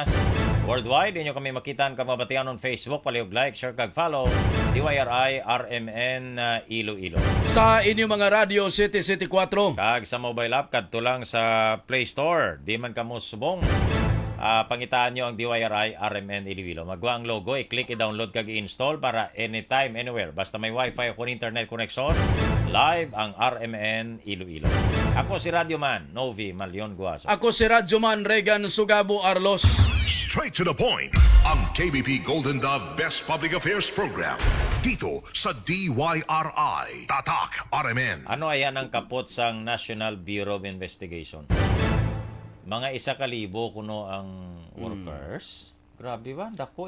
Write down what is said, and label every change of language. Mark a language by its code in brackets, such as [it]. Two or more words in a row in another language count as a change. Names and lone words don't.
[hil] Worldwide, inyo kami makitan kag mabatian on Facebook, palihog like, share kag follow DYRI RMN Iloilo. Sa inyo mga radio City 4. Kag sa mobile app kadto lang sa Play Store. Di man kamo subong. Pangitaan nyo ang DYRI RMN Iloilo. Magwa ang logo, i-click, i-download kag i-install para [en] anytime, anywhere. [hil] Basta may wifi o [en] internet connection, [hil] live ang RMN Iloilo. Ako si Radio Man, Novi Malion Guaso. Ako si Radyoman Regan Sugabo Arlos. [en] Straight to the point. [hil] Ang KBP Golden Dove Best Public Affairs Program. [tl] Dito sa DYRI. Tatak RMN. [hil] Ano ayan ang kapot sang National Bureau of Investigation? Mga 1,000 kuno ang workers. Grabe ba? Dako,